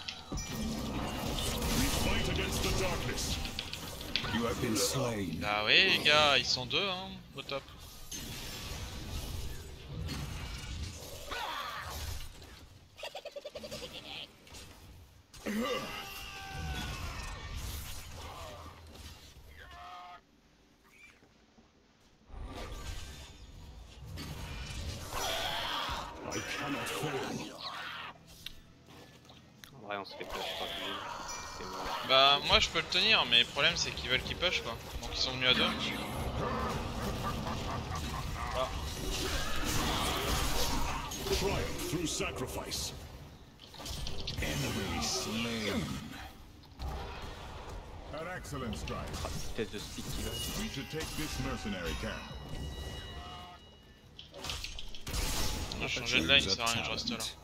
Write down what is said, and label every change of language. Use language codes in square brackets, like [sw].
[en] We fight against the darkness. You have been slain. [fr] Bah oui les gars, ils sont deux hein, au top. [en] I cannot fail. [fr] En vrai, on se fait push par lui. C'est bon. Bah moi je peux le tenir, mais le problème c'est qu'ils veulent qu'ils push quoi. Donc ils sont venus à deux. Ah. [en] Triumph through sacrifice. Enemy slain. An excellent strike. [fr] Test de speed qu'il a. [en] We should take this mercenary camp. [fr] On a changé de line, ça sert à rien, je reste là.